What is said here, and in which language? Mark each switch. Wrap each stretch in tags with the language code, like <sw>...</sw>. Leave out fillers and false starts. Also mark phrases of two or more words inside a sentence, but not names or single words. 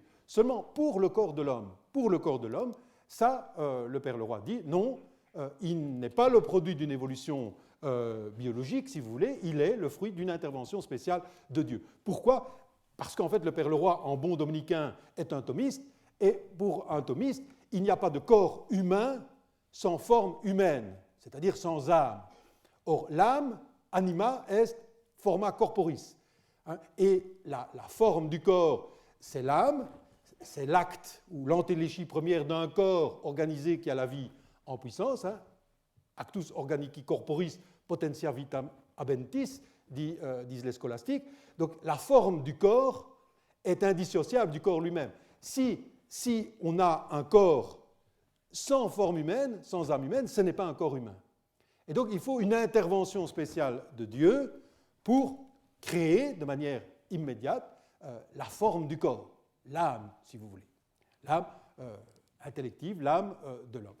<fr>Seulement pour le corps de l'homme, ça, le père Leroy dit, non, il n'est pas le produit d'une évolution biologique, si vous voulez, il est le fruit d'une intervention spéciale de Dieu. Pourquoi ? Parce qu'en fait, le père Leroy, en bon dominicain, est un thomiste, et pour un thomiste, il n'y a pas de corps humain sans forme humaine, c'est-à-dire sans âme. Or, l'âme,</fr> <la>anima est forma corporis.</la> <fr>Et la forme du corps, c'est l'âme, c'est l'acte ou l'antéléchie première d'un corps organisé qui a la vie en puissance,</fr> <la>actus organici corporis potentia vitam habentis,</la> <fr>disent les scolastiques. Donc la forme du corps est indissociable du corps lui-même. Si on a un corps sans forme humaine, sans âme humaine, ce n'est pas un corps humain. Et donc il faut une intervention spéciale de Dieu pour créer de manière immédiate la forme du corps, l'âme, si vous voulez, l'âme intellective, l'âme de l'homme.</fr>